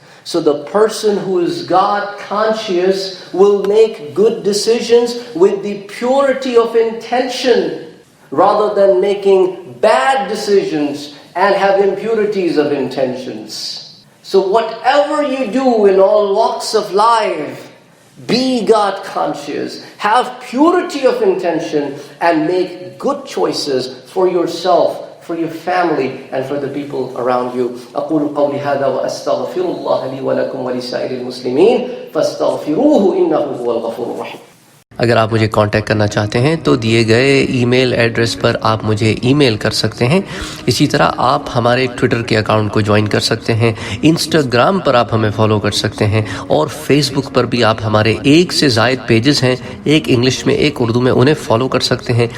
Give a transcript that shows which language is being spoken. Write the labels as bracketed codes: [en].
[en] So the person who is God conscious will make good decisions with the purity of intention, rather than making bad decisions and have impurities of intentions. So whatever you do in all walks of life, be God conscious, have purity of intention, and make good choices for yourself, for your family, and for the people around you. [ar] أقول قولي هذا وأستغفر الله لي ولكم ولسائر المسلمين فاستغفروه إنه هو الغفور الرحيم. [hi] अगर आप मुझे contact करना चाहते हैं तो दिए गए email address पर आप मुझे ईमेल कर सकते हैं। इसी तरह आप हमारे ट्विटर के अकाउंट को ज्वाइन कर सकते हैं, इंस्टाग्राम पर आप हमें फॉलो कर सकते हैं, और फेसबुक पर भी आप हमारे 1 से ज़ायद पेजेस हैं, एक इंग्लिश में एक उर्दू में, उन्हें फॉलो कर सकते हैं।